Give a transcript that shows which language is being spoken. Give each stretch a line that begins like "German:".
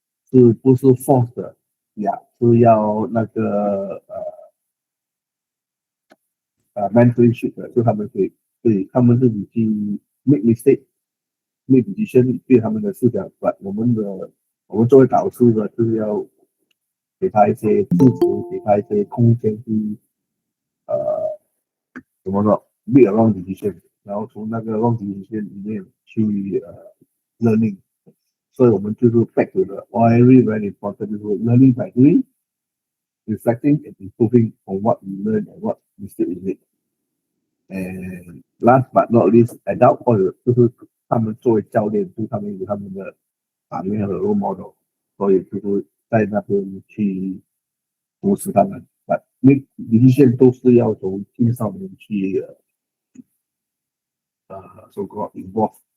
Chinese: 是不是 force 的呀？是要那个mentorship 的，就他们对他们自己去
English: make mistake。 make decision
Chinese: 对他们的视角，我们作为导师的，就是要给他一些支持，给他一些空间去呃怎么说
English: make a wrong decision，
Chinese: 然后从那个
English: wrong decision
Chinese: 里面去learning。所以我们就是
English: back to the very very important，
Chinese: 就是
English: learning by doing, reflecting and improving on what we learn and what mistake we make。 And last but not least, adult
Chinese: 或者就是他们作为教练，就是他们有他们的榜样和 role model，所以就是在那边去扶持他们。因为decision都是要从青少年去
English: so called involve。